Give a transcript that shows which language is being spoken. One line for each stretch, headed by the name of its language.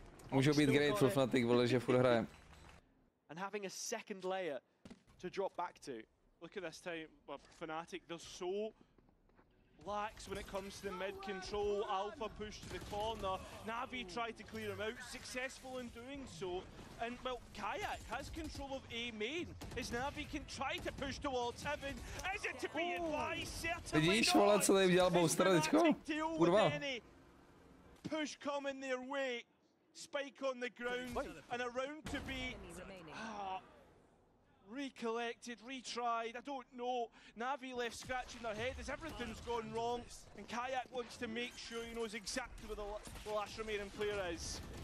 Czech: Můžou být grateful FNATIC, vole, že furt hraje.
English: And having a second layer to drop back to. Look at this time, FNATIC, they're so lax when it comes to the mid control. Alpha push to the corner. NAVI tried to clear him out, successful in doing so. And well, Kayak has control of A main. As NAVI can try to push towards heaven. Is it to be advised? Certainly
Czech: Vidíš, vole, co tady udělal Booster teďko? Kurva.
English: Push coming their way. Spike on the ground and a round to be recollected, retried, I don't know. NAVI left scratching their head as everything's gone wrong, and Kayak wants to make sure he knows exactly where the last remaining player is.